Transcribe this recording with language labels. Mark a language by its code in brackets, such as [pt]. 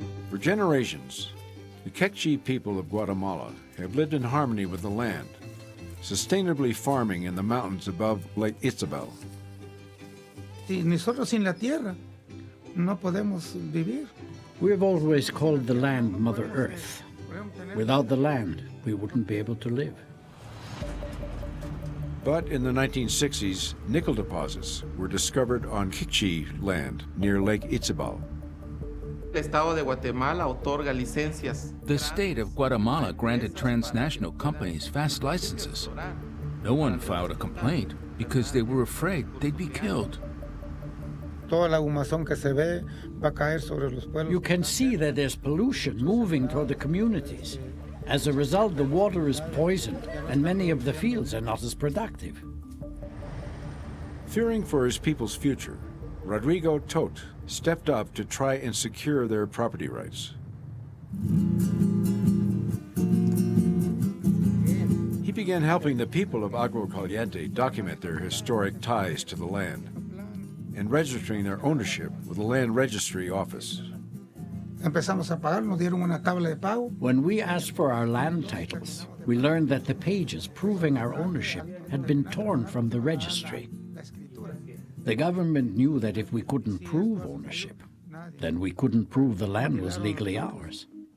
[en] For generations, the Quechua people of Guatemala have lived in harmony with the land, sustainably farming in the mountains above Lake Izabal. [es] Y nosotros sin la tierra no podemos vivir. [en] We have always called the land Mother Earth. Without the land, we wouldn't be able to live. But in the 1960s, nickel deposits were discovered on Quechua land near Lake Izabal. [es] El Estado de Guatemala otorga licencias. [en] The state of Guatemala granted transnational companies fast licenses. No one filed a complaint because they were afraid they'd be killed. [es] Toda la humazón que se ve va a caer sobre los pueblos. [en] You can see that there's pollution moving toward the communities. As a result, the water is poisoned and many of the fields are not as productive. Fearing for his people's future, Rodrigo Tot stepped up to try and secure their property rights. He began helping the people of Agua Caliente document their historic ties to the land and registering their ownership with the Land Registry Office. [es] Empezamos a pagar, nos dieron una tabla de pago. [en] When we asked for our land titles, we learned that the pages proving our ownership had been torn from the registry. The government knew that if we couldn't prove ownership, then we couldn't prove the land was legally ours.